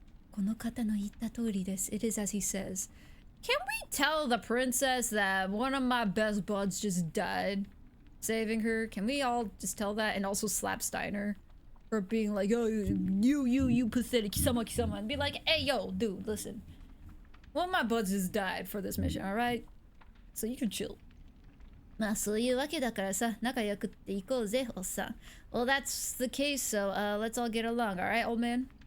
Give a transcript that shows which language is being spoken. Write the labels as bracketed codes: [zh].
[ja] この方の言った通りです。 [en] It is as he says. Can we tell the princess that one of my best buds just died saving her? Can we all just tell that and also slap Steiner for being like, oh, you pathetic kisama, and be like, hey, yo, dude, listen. One of my buds just died for this mission, alright? So you can chill. [ja] まあそういうわけだからさ、仲良くっていこうぜ、おっさん。 [en] Well, that's the case, so let's all get along, alright, old man?